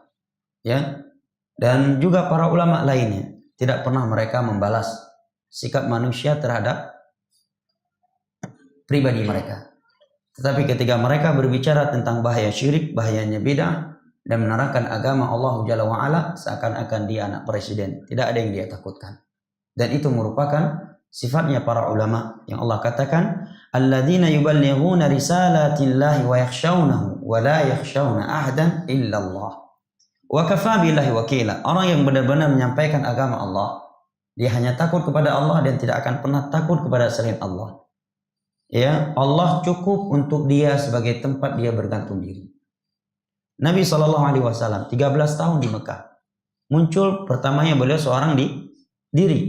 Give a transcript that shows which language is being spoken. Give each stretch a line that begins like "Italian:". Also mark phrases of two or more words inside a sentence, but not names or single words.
Indonesian: Ya, dan juga para ulama lainnya tidak pernah mereka membalas sikap manusia terhadap pribadi mereka. Tetapi ketika mereka berbicara tentang bahaya syirik, bahayanya bid'ah, dan menerangkan agama Allah
Arabic: جل وعلا,
Indonesian: seakan-akan dia anak presiden. Tidak ada yang dia takutkan. Dan itu merupakan sifatnya para ulama yang Allah katakan,
Arabic: الذين يبلغون رسالات الله ويخشونه ولا يخشون أحدا إلا الله. وكفى بالله وكيلا.
Indonesian: Orang yang benar-benar menyampaikan agama Allah, dia hanya takut kepada Allah dan tidak akan pernah takut kepada selain Allah. Ya, Allah cukup untuk dia sebagai tempat dia bergantung diri. Nabi SAW 13 tahun di Mekah. Muncul pertamanya beliau seorang di diri.